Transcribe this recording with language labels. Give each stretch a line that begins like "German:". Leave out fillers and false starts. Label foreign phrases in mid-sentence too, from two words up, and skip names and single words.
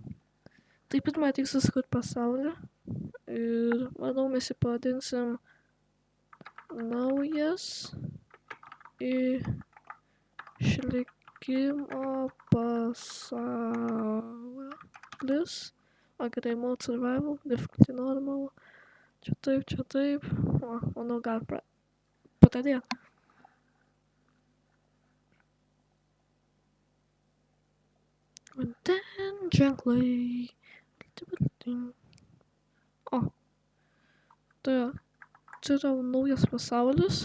Lithuanian: Tai pirmą tikslas kurti pasaulį. Ir manau, mes jį pavadinsim naujas išlikimo pasaulis. O gerai,
English: mode survival, difficulty normal.
Lithuanian: Čia taip. O, manau, gal pradėt. Vandens ženklai. O, tai čia yra naujas pasaulis.